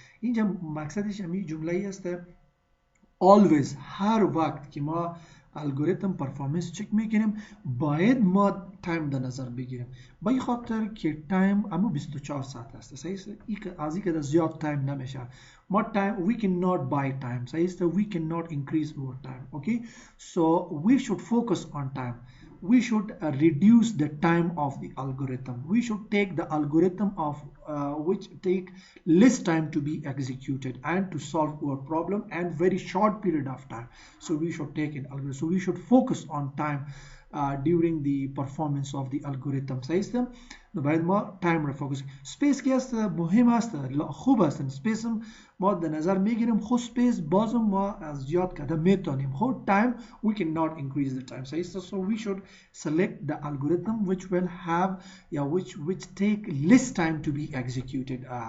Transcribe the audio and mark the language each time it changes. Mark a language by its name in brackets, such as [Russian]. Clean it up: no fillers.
[Persian] اینجا مقصدش همین جمله ای است always، هر وقت که ما الگوریتم پرفورمنس چک میکنیم باید ما تایم در نظر بگیریم. به این خاطر که تایم اما 24 ساعت است صحیح است. از این که زیاد تایم نمیشه ما [English] time we cannot buy time [Persian] صحیح است. [English] we cannot increase our time. Okay, so we should focus on time. We should reduce the time of the algorithm. We should take the algorithm of which take less time to be executed and to solve our problem and very short period of time. So we should take an algorithm. So we should focus on time during the performance of the algorithm. [Persian] صحیح باید ما تایم را فوکس. سپیس که است مهم است، خوب است. سپیس ما در نظر میگیریم. خود سپیس بازم ما از زیاد کرده میتونیم. خود تایم [English] we cannot increase the time. So we should select the algorithm which will have which take less time to be executed.